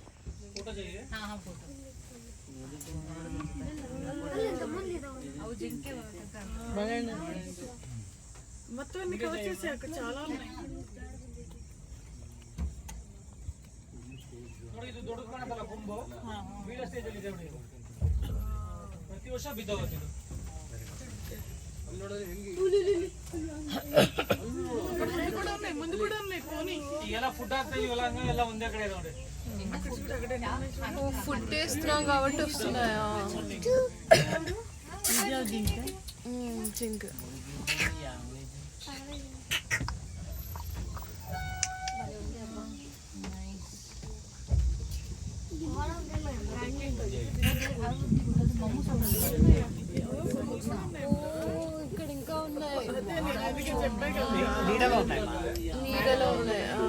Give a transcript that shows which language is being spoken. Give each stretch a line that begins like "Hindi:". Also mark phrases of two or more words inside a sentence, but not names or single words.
Telugu: మొత్తం అన్ని కవర్ చేసి అక్కడ చాలా ఉన్నాయి.
Kannada: ಪ್ರತಿ ವರ್ಷ ಬಿದ್ದೋಗುತ್ತೆ. ಮುಂದೆ ಕೂಡ ಎಲ್ಲ ಫುಡ್ ಹಾಕ್ತೀವಿ, ಎಲ್ಲ ಒಂದೇ ಕಡೆ ನೋಡಿ.
Telugu: ఫుడ్ వేస్తున్నాం కాబట్టి వస్తున్నాయా? జింక్ ఇక్కడ ఇంకా ఉన్నాయి, నీడలో ఉన్నాయి.